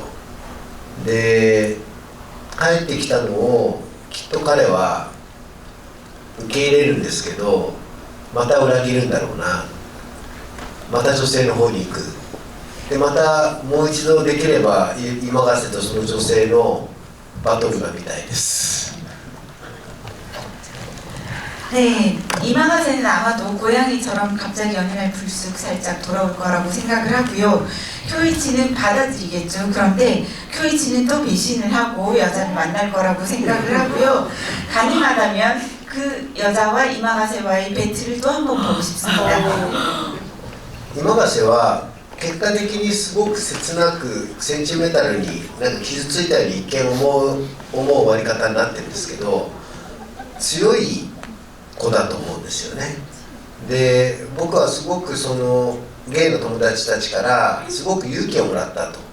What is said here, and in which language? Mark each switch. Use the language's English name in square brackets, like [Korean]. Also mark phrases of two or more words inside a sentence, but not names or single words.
[Japanese] で帰ってきたのをきっと彼は受け入れるんですけど、また裏切るんだろうな。また女性の方に行く。でまたもう一度できれば今ヶ瀬とその女性のバトルが見たいです。 [Korean] 네, 이마가세는 아마도 고양이처럼 갑자기 연인을 불쑥 살짝 돌아올 거라고 생각을 하고요. 쿄이치는 받아들이겠죠. 그런데 쿄이치는 또 배신을 하고 여자를 만날 거라고 생각을 하고요. 가능하다면 그 여자와 이마가세와의 배틀을 또 한번 보고 싶습니다. [Japanese] 今ヶ瀬は結果的にすごく切なくセンチメタルになんか傷ついたように一見思う終わり方になってるんですけど、強い子だと思うんですよね。で僕はすごくそのゲイの友達たちからすごく勇気をもらったと。